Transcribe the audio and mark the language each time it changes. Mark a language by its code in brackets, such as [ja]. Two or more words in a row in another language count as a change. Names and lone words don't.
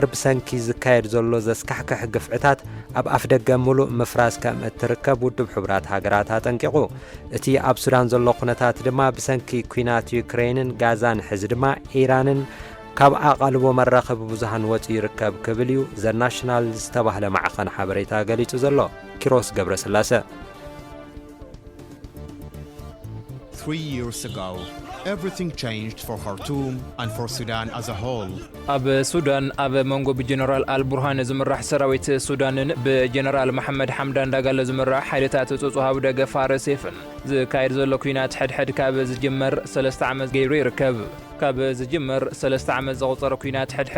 [ti] ብሰንኪ ዝካየድ ዘሎ ዘስካሕክሕ ግፍዕታት ኣብ ኣፍደገ ሙሉእ ምፍራስ ከም እትርከብ ውድብ ሕብራት ሃገራት አጠንቂቁ እቲ ኣብ ሱዳን ዘሎ ኩነታት ድማ ብሰንኪ ኩናት ዩክሬንን ጋዛን ሕዚ ድማ ኢራንን ካብ ኣቃልቦ መራኸቢ ብዙሃን ወጪ ይርከብ ክብል እዩ ዘ ናሽናል ዝተባህለ ማዕኸን ሓበሬታ ገሊጹ ዘሎ ኪሮስ ገብረስላሴ [en] 3 years ago, everything changed for Khartoum and for Sudan as a whole. [ti] ኣብ ሱዳን ኣብ መንጎ ብጀነራል አልቡርሃን ዝምራሕ ሰራዊት ሱዳንን ብጀነራል መሐመድ ሐምዳን ዳጋሎ ዝምራሕ ሓይልታት ጽጹሃብ ደገፍ ፋረሴፍን ዝካየድ ዘሎ ኩናት ሕድሕድ ካብ ዝጅመር 3 ዓመት ገይሩ ይርከብ ካብ ዝጅመር 3 ዓመት ዘቑፀረ ኩናት ሕድሕድ